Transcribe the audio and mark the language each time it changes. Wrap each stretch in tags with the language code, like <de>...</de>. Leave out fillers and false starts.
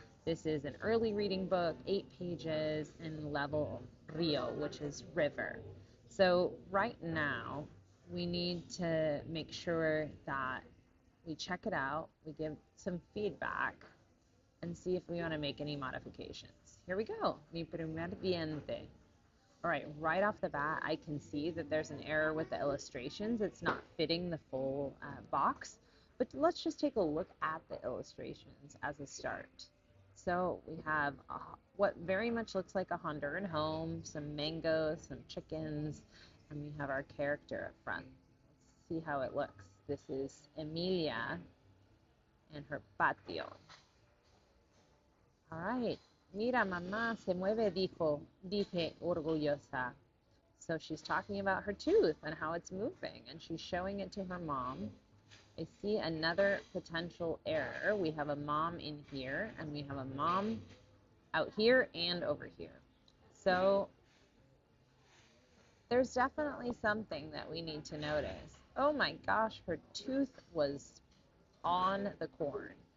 <en>This is an early reading book, 8 pages in level Rio, which is river. So right now, we need to make sure that we check it out, we give some feedback, and see if we want to make any modifications. Here we go,</en> <es>mi primer diente.</es> <en>All right, right off the bat, I can see that there's an error with the illustrations. It's not fitting the full box, but let's just take a look at the illustrations as a start. So we have what very much looks like a Honduran home, some mangoes, some chickens, and we have our character up front. Let's see how it looks. This is Emilia and her patio. All right.</en> <es>Mira, mamá se mueve, dice orgullosa.</es> <en>So she's talking about her tooth and how it's moving, and she's showing it to her mom. I see another potential error. We have a mom in here, and we have a mom out here and over here. So there's definitely something that we need to notice. Oh my gosh, her tooth was on the corn.</en>